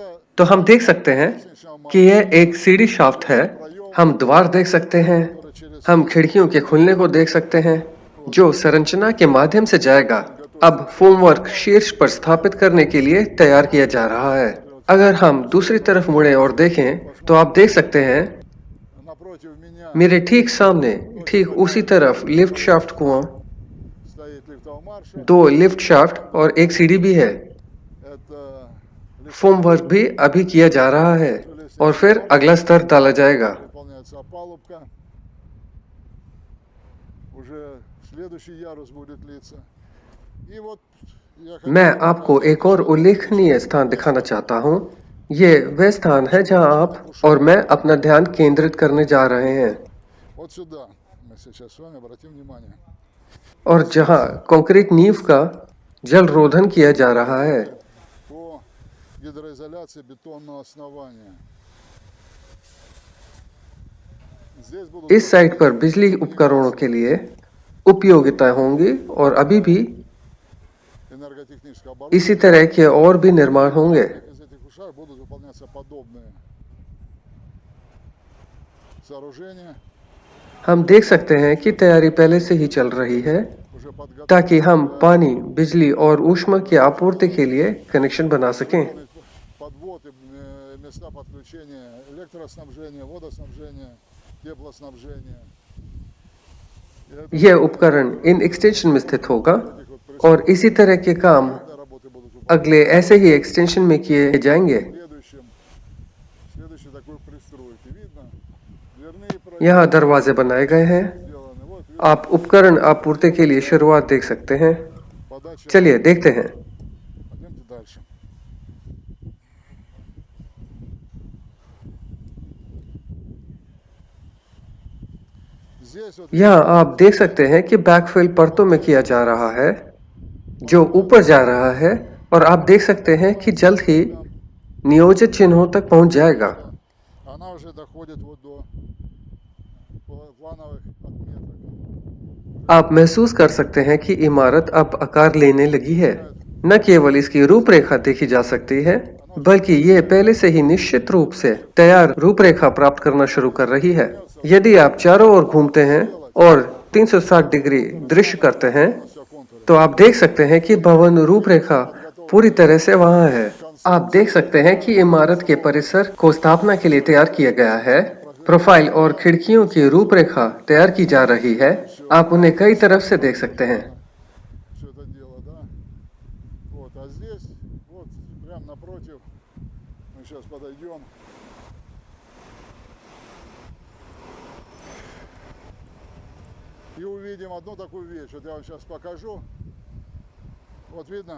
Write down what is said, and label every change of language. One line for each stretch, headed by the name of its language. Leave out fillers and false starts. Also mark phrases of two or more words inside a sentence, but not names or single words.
Hindi: तो हम देख सकते हैं कि यह एक सीढ़ी शाफ्ट है। हम द्वार देख सकते हैं, हम खिड़कियों के खुलने को देख सकते हैं, जो संरचना के माध्यम से जाएगा। अब फोमवर्क शीर्ष पर स्थापित करने के लिए तैयार किया जा रहा है। अगर हम दूसरी तरफ मुड़े और देखें तो आप देख सकते हैं
Russian: напротив меня
Hindi: मेरे ठीक सामने, ठीक उसी तरफ लिफ्ट शाफ्ट कुआं,
Russian: стоит лифтово-марша.
Hindi: दो लिफ्ट शाफ्ट और एक सीढ़ी भी है।
Russian: Это
Hindi: फोमवर्क भी अभी किया जा रहा है और फिर अगला स्तर डाला जाएगा।
Russian: выполняется опалубка. Уже следующий ярус будет литься. И вот я хотел
Hindi: मैं
Russian: бы
Hindi: आपको
Russian: показать
Hindi: एक और
Russian: еще одно
Hindi: उल्लेखनीय
Russian: очень
Hindi: स्थान दिखाना
Russian: место.
Hindi: चाहता हूँ। ये वह स्थान है जहाँ आप और मैं अपना ध्यान केंद्रित करने जा रहे हैं
Russian: Вот сюда мы сейчас с вами обратим внимание.
Hindi: और जहाँ कंक्रीट नींव का जल रोधन किया जा रहा है।
Russian: По гидроизоляции бетонного основания. Здесь будут
Hindi: इस साइट पर बिजली उपकरणों के लिए उपयोगिता होंगी और अभी भी
Russian: энерготехническое
Hindi: इसी
Russian: оборудование.
Hindi: तरह के और भी निर्माण होंगे।
Russian: Из этих ушах будут выполняться подобные сооружения,
Hindi: हम देख सकते हैं कि तैयारी पहले से ही चल रही है
Russian: уже подготовлены
Hindi: ताकि हम
Russian: для
Hindi: पानी, बिजली और ऊष्मा की आपूर्ति के लिए कनेक्शन बना सकें।
Russian: выполнить подвод и места подключения электроснабжения, водоснабжения, теплоснабжения. И это
Hindi: यह उपकरण इन एक्सटेंशन में स्थित होगा
Russian: таких вот
Hindi: और इसी तरह के काम
Russian: пристроек работы будут выполняться.
Hindi: अगले ऐसे ही एक्सटेंशन में किए जाएंगे।
Russian: Следующий такой пристройки. Видно? Дверные проемы
Hindi: यहाँ दरवाजे बनाए गए हैं।
Russian: сделаны. Вот видно,
Hindi: आप उपकरण आपूर्ति के लिए शुरुआत देख सकते हैं।
Russian: подача.
Hindi: चलिए देखते हैं।
Russian: Пойдемте дальше. Здесь вот
Hindi: यहाँ आप देख सकते हैं कि बैकफिल परतों में किया जा रहा है जो ऊपर जा रहा है और आप देख सकते हैं कि जल्द ही नियोजित चिन्हों तक पहुंच जाएगा।
Russian: она уже доходит вот до плановых отметок.
Hindi: आप महसूस कर सकते हैं कि इमारत अब आकार लेने लगी है। न केवल इसकी रूपरेखा देखी जा सकती है, बल्कि ये पहले से ही निश्चित रूप से तैयार रूपरेखा प्राप्त करना शुरू कर रही है। यदि आप चारों ओर घूमते हैं और 360 डिग्री दृश्य करते हैं,
Russian: Все контуры.
Hindi: तो आप देख सकते हैं कि भवन रूपरेखा पूरी तरह से वहां है। आप देख सकते हैं कि इमारत के परिसर को स्थापना के लिए तैयार किया गया है। प्रोफाइल और खिड़कियों की रूपरेखा तैयार की जा रही है। आप उन्हें कई तरफ से देख सकते हैं।
Russian: Все это дело, да? Вот, а здесь, вот, прям напротив, мы сейчас подойдем. И увидим одну такую вещь. Вот я вам сейчас покажу. Вот видно,